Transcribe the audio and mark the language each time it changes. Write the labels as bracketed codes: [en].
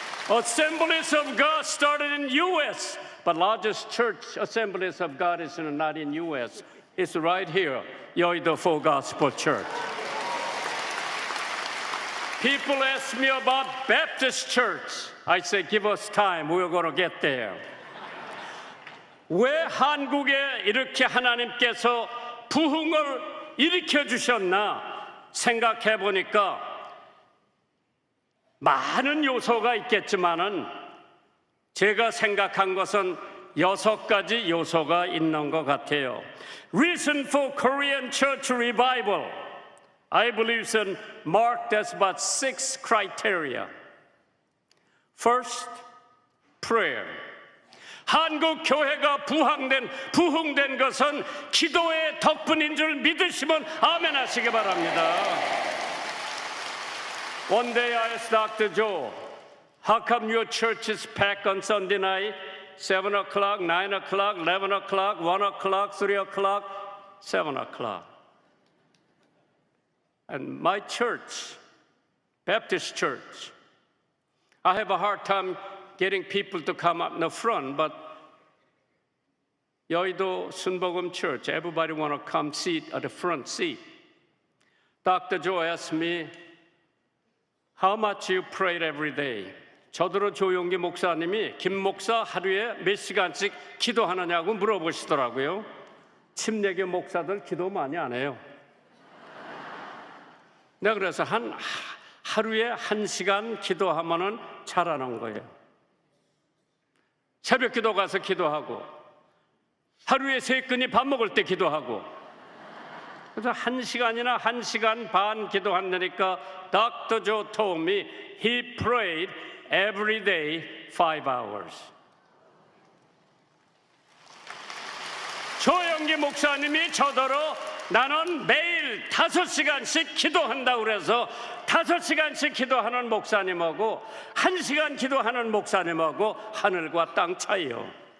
[en] Assemblies of God started in U.S., but largest church Assemblies of God is not in U.S. It's right here, Yoido Full Gospel Church. People ask me about Baptist church. I say, give us time. We're going to get there. [ko] 왜 한국에 이렇게 하나님께서 부흥을 일으켜 주셨나 생각해 보니까 많은 요소가 있겠지만은 제가 생각한 것은 6가지 요소가 있는 것 같아요. [en] Reason for Korean church revival, I believe is marked as about 6 criteria. First, prayer. [ko] 한국 교회가 부흥된 것은 기도의 덕분인 줄 믿으시면 아멘 하시기 바랍니다. [en] One day I asked Dr. Joe, how come your church is packed on Sunday night? 7 o'clock, 9 o'clock, 11 o'clock, 1 o'clock, 3 o'clock, 7 o'clock. And my church, Baptist church, I have a hard time getting people to come up in the front, but Yoido Sunbogum Church, everybody want to come sit at the front seat. Dr. Joe asked me, how much you prayed every day? [ko] 저더러 조용기 목사님이 김 목사 하루에 몇 시간씩 기도하느냐고 물어보시더라고요. 침례교 목사들 기도 많이 안 해요. 내가 그래서 하루에 1시간 기도하면은 잘하는 거예요. 새벽 기도 가서 기도하고 하루에 3끼니 밥 먹을 때 기도하고 그래서 1시간이나 1시간 반 기도한다니까 Dr. [en] Joe told me he prayed every day 5 hours. [ko] 조영기 목사님이 저더러 나는 매일 5시간씩 기도한다고 그래서 5시간씩 기도하는 목사님하고 1시간 기도하는 목사님하고 하늘과 땅 차이요.